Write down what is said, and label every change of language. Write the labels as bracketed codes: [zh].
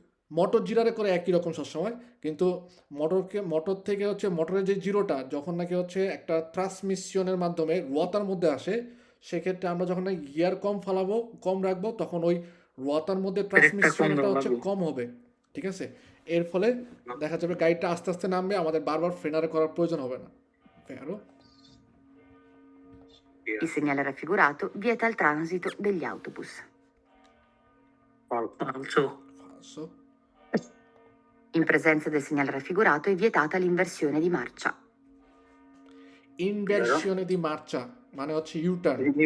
[bn] Motor জিরারে করে একই রকম সবসময়, কিন্তু মোটর থেকে হচ্ছে মোটরের যে জিরোটা যখন নাকি হচ্ছে একটা ট্রান্সমিশনের মাধ্যমে রোয়াতার মধ্যে আসে, সেক্ষেত্রে আমরা যখন নাকি গিয়ার কম রাখবো তখন ওই রোয়াতার মধ্যে ট্রান্সমিশনটা হচ্ছে কম হবে, ঠিক আছে। এর ফলে দেখা যাবে গাড়িটা আস্তে আস্তে নামবে, আমাদের বারবার ফ্রেনারে করার প্রয়োজন হবে না। [it] Vero? Il segnale raffigurato vieta il transito degli autobus. Falso. Falso. In presenza del segnale raffigurato è vietata l'inversione di marcia. [bn] ইনভার্সিয়নে দি মার্চা মানে হচ্ছে ইউটার্ন।